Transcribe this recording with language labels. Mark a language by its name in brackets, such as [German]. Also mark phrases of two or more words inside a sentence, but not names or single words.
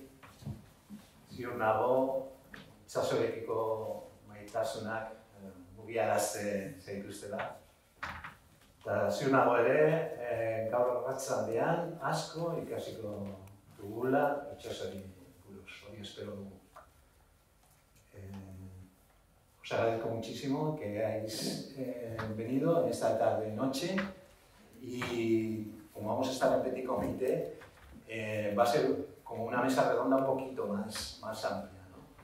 [Basque] Ziur nago, itsasorekiko maitasunak mugiarazten zaituztela. Eta ziur nago ere, gaur arratsaldean asko ikasiko dugula itsasoari buruz. Hori espero dugu. [Spanish] Os agradezco muchísimo que hayáis venido en esta tarde-noche y como vamos a estar en [French] petit comité, [Spanish] va a ser como una mesa redonda un poquito más amplia, ¿no?